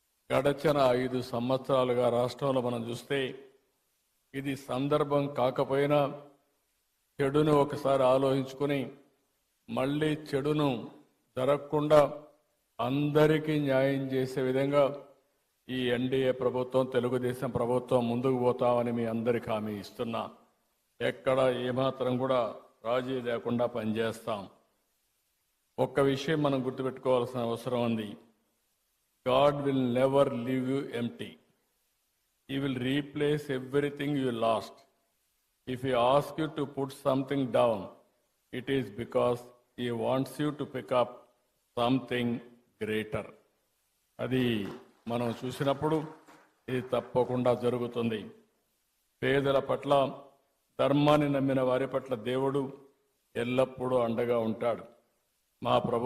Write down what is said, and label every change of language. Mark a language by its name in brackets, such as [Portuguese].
[Telugu] గడచిన 5 సంవత్సరాలుగా రాష్ట్రంలో మనం చూస్తే ఇది సందర్భం కాకపోయినా చెడును ఒకసారి ఆలోచించుకొని మళ్ళీ చెడును జరగకుండా అందరికీ న్యాయం చేసే విధంగా ఈ ఎన్డీఏ ప్రభుత్వం, తెలుగుదేశం ప్రభుత్వం ముందుకు పోతామని మీ అందరికీ హామీ ఇస్తున్నా. ఎక్కడ ఏమాత్రం కూడా రాజీ లేకుండా పనిచేస్తాం. ఒక్క విషయం మనం గుర్తుపెట్టుకోవాల్సిన అవసరం ఉంది. [English] God will never leave you empty. He will replace everything you lost. If He asks you to put something down, it is because He wants you to pick up something greater. [Telugu] అది మనం చూసినప్పుడు ఇది తప్పకుండా జరుగుతుంది. పేదల పట్ల, ధర్మాన్ని నమ్మిన వారి పట్ల దేవుడు ఎల్లప్పుడూ అండగా ఉంటాడు. మా ప్రభుత్వం